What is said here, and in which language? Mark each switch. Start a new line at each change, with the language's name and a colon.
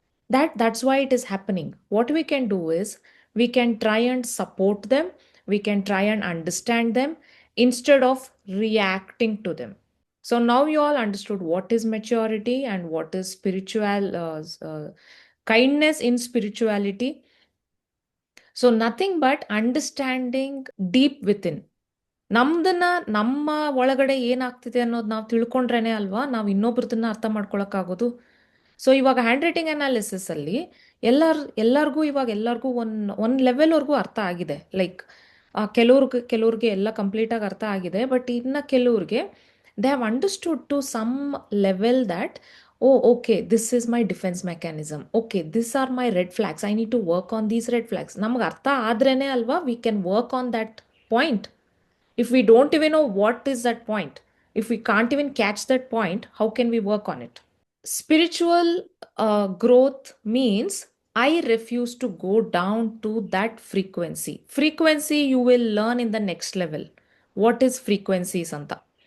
English: That's why it is happening. What we can do is we can try and support them, we can try and understand them instead of reacting to them. So now you all understood what is maturity and what is spiritual kindness in spirituality. So nothing but understanding deep within.
Kannada: ನಮ್ದನ್ನ ನಮ್ಮ ಒಳಗಡೆ ಏನಾಗ್ತಿದೆ ಅನ್ನೋದು ನಾವು ತಿಳ್ಕೊಂಡ್ರೇನೆ ಅಲ್ವಾ ನಾವು ಇನ್ನೊಬ್ರದನ್ನ ಅರ್ಥ ಮಾಡ್ಕೊಳಕ್ಕಾಗೋದು. So ಇವಾಗ hand writing analysis ಅಲ್ಲಿ ಎಲ್ಲರಿಗೂ ಒಂದು ಲೆವೆಲ್ವರೆಗೂ ಅರ್ಥ ಆಗಿದೆ. ಲೈಕ್ ಕೆಲವ್ರಿಗೆ ಎಲ್ಲ ಕಂಪ್ಲೀಟಾಗಿ ಅರ್ಥ ಆಗಿದೆ. ಬಟ್ ಇನ್ನು ಕೆಲವ್ರಿಗೆ
English: They have understood to some level that, oh okay, this is my defence mechanism, okay this are my red flags, I need to work on these red flags.
Kannada: ನಮ್ಗೆ ಅರ್ಥ ಆದ್ರೇನೆ ಅಲ್ವಾ
English: We can work on that point. If we don't even know what is that point, if we can't even catch that point, how can we work on it? Spiritual growth means I refuse to go down to that frequency. Frequency you will learn in the next level. What is frequency, Santa?